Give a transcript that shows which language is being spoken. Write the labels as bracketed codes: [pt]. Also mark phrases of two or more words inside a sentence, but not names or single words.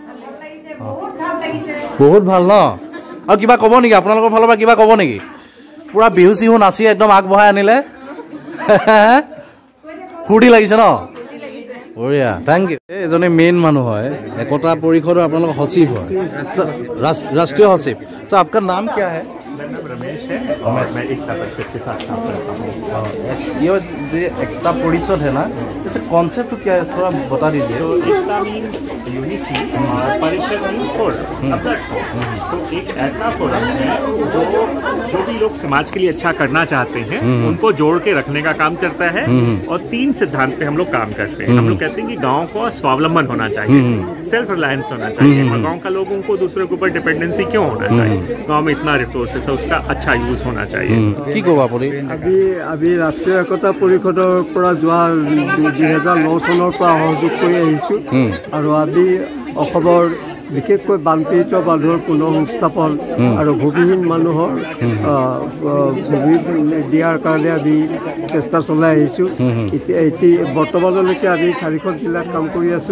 [as] বহুত ভাল ন আৰু কিবা ক'ব নেকি আপোনালোকৰ ফালৰ পৰা কিবা ক'ব নেকি পুৰা বিহু চিহু নাচি একদম আগবঢ়াই আনিলে ফূৰ্তি লাগিছে ন বঢ়িয়া [en] thank you [as] এজনে মেইন মানুহ হয় একতা পৰিষদৰ আপোনালোকৰ সচিব হয় [hi] राष्ट्रीय सचिव तो आपका नाम क्या है मेरा नाम रमेश है और मैं एकता परिषद के साथ काम करता हूँ ये जो एकता परिषद है ना जैसे कॉन्सेप्ट क्या है थोड़ा बता दीजिए तो एकता [en] means unity [hi] और परिषद [en] means forum [hi] तो एक ऐसा फोरम है जो भी लोग समाज के लिए अच्छा करना चाहते हैं उनको जोड़ के रखने का काम करता है और 3 सिद्धांत पे हम लोग काम करते हैं हम लोग कहते हैं कि गाँव को स्वावलंबन होना चाहिए [en] self reliance [hi] होना चाहिए और गाँव का लोगों को दूसरे के ऊपर डिपेंडेंसी क्यों होना चाहिए गाँव में इतना रिसोर्सेस है उसका अच्छा यूज होना चाहिए [as] अभी राष्ट्रीय एकता परिषदर পৰা যোৱা 2009 চনৰ পৰা সহযোগ কৰি আহিছোঁ আৰু আজি অসমৰ বিশেষকৈ বানপীড়িত মানুহৰ পুনঃসংস্থাপন আৰু ভূমিহীন মানুহৰ ভূমি দিয়াৰ কাৰণে আমি চেষ্টা চলাই আহিছোঁ এতিয়া বৰ্তমানলৈকে আমি 4খন জিলাত কাম কৰি আছোঁ